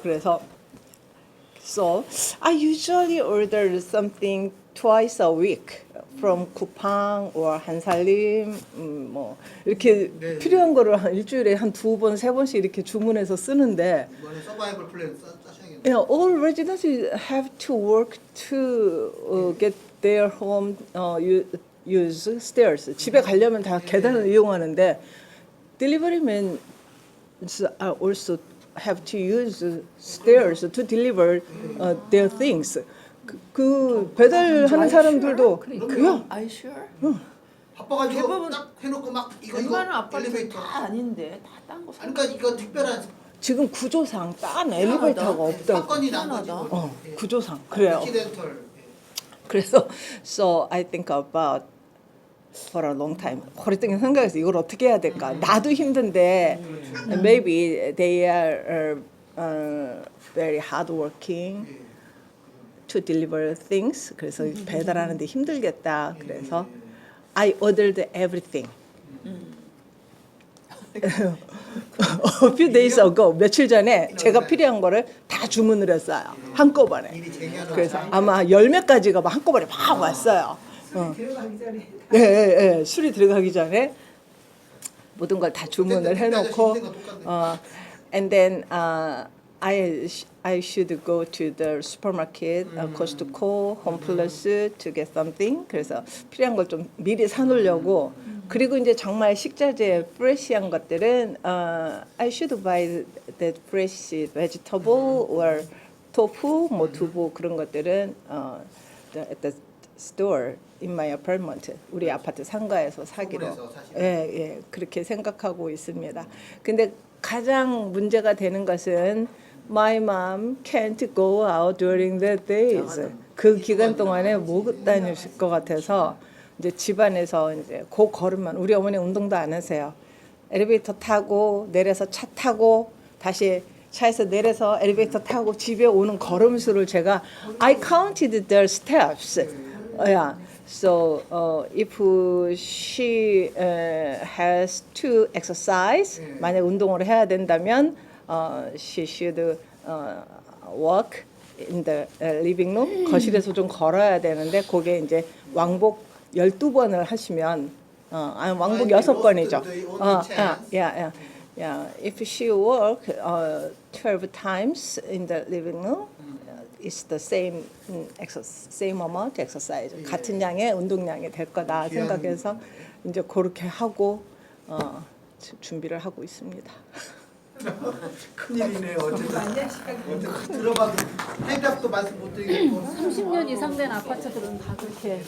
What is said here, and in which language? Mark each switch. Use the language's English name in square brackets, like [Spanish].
[English] 그래서 So I usually order something twice a week from 쿠팡 or 한살림 뭐 이렇게 [Korean] 네. 필요한 거를 한 일주일에 한 2번, 3번씩 이렇게 주문해서 쓰는데 이번에 서바이벌 플랜 짜셔야겠네. [English] all residents have to work to get their home use stairs. [Korean] 집에 가려면 다 계단을 이용하는데 [English] delivery men are also have to use stairs to deliver their things. [Korean] 그 배달하는 사람들도 야, [English] Are you sure? [Korean] 바빠가지고 대부분- 딱 해놓고 막 이거 웬만한 아파트 엘리베이터. 다 아닌데 다 딴 거 사. 그러니까 이거 특별한 지금 구조상 딴 엘리베이터가 없다고. 사건이 난 거지. 희한하다. 예. 구조상 그래요. 액시덴털. [English] 그래서 so I think about for a long time. [Korean] 오랫동안 생각해서 이걸 어떻게 해야 될까? 나도 힘든데 [English] maybe they are very hardworking [Korean] 예. [English] to deliver things. [Korean] 그래서 배달하는데 힘들겠다. [English] 그래서 I ordered everything. A few days ago, [Korean] 며칠 전에 제가 필요한 거를 다 주문을 했어요. 한꺼번에. 미리 쟁여놓은 그래서 아마 10몇 가지가 막 한꺼번에 막 왔어요. 들어가기 전에 예, 예, 예. 술이 들어가기 전에 모든 걸 다 주문을 해놓고 [English] and then I should go to the supermarket, Costco, Home Plus to get something. [Korean] 그래서 필요한 걸 좀 미리 사놓으려고. 그리고 이제 정말 식자재 프레시한 것들은 [English] I should buy that fresh vegetable or tofu, [Korean] 뭐 두부 그런 것들은 [English] at the store in my apartment. [Korean] 우리 아파트 상가에서 사기로. 소분해서 사시는. 예, 예. 그렇게 생각하고 있습니다. 근데 가장 문제가 되는 것은 [English] my mom can't go out during the days. [Korean] 그 기간 동안에 못 다니실 것 같아서 이제 집안에서 이제 그 걸음만 우리 어머니 운동도 안 하세요. 엘리베이터 타고 내려서 차 타고 다시 차에서 내려서 엘리베이터 타고 집에 오는 걸음수를 제가 [English] I counted their steps. Yeah. So if she has to exercise, [Korean] 만약 운동을 해야 된다면 [English] she should walk in the living room. [Korean] 거실에서 좀 걸어야 되는데 그게 이제 왕복 12번을 하시면 왕복 6번이죠. [English] Yeah. If she walk 12 times in the living room, it's the same same amount exercise. [Korean] 같은 양의 운동량이 될 거다 생각해서 이제 그렇게 하고 준비를 하고 있습니다. 큰일이네요. 어쨌든 들어봐도 해답도 말씀 못 드리겠고 30년 이상 된 아파트들은 다 그렇게